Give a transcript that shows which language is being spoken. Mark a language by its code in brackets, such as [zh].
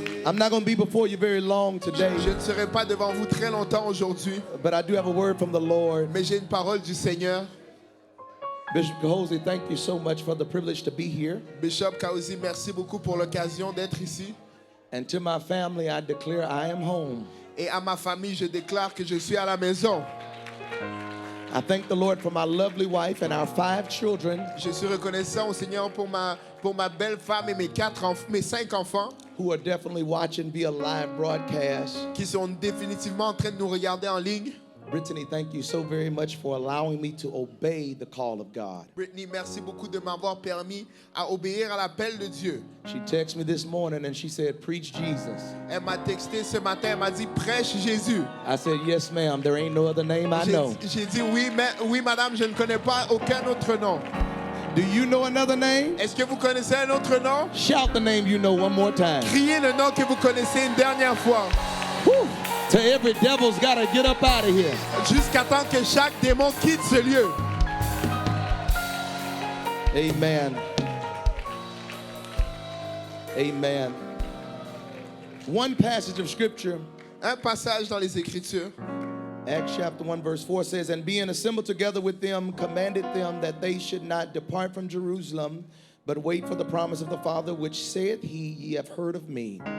[en] I'm not going to be before you very long today, [fr] Je ne serai pas devant vous très longtemps aujourd'hui, [en] but I do have a word from the Lord. [fr] mais j'ai une parole du Seigneur. [en] Bishop Kahosi, thank you so much for the privilege to be here. [fr] Bishop Kaosi, merci beaucoup pour l'occasion d'être ici. [en] And to my family, I declare I am home. [fr] Et à ma famille, je déclare que je suis à la maison. [en] I thank the Lord for my lovely wife and our 5 children [fr] Je suis reconnaissant au Seigneur pour ma belle femme et mes 5 enfants [en] who are definitely watching via live broadcast. [fr] qui sont définitivement en train de nous regarder en ligne. [en] Brittany, thank you so very much for allowing me to obey the call of God. [fr] Brittany, merci beaucoup de m'avoir permis à obéir à l'appel de Dieu. [en] She texted me this morning and she said, preach Jesus. [fr] Elle m'a texté ce matin, elle m'a dit prêche Jésus. [en] I said, yes, ma'am. There ain't no other name I know. [fr] J'ai dit oui, madame, je ne connais pas aucun autre nom. [en] Do you know another name? [fr] Est-ce que vous connaissez un autre nom? [en] Shout the name you know one more time. [fr] Criez le nom que vous connaissez une dernière fois. Whew. [en] Till every devil's got to get up out of here. [fr] Jusqu'à temps que chaque démon quitte ce lieu. Amen. Amen. [en] One passage of scripture, [fr] Un passage dans les Écritures, [en] Acts chapter 1 verse 4 says, "And being assembled together with them, commanded them that they should not depart from Jerusalem, but wait for the promise of the Father, which saith he, ye have heard of me."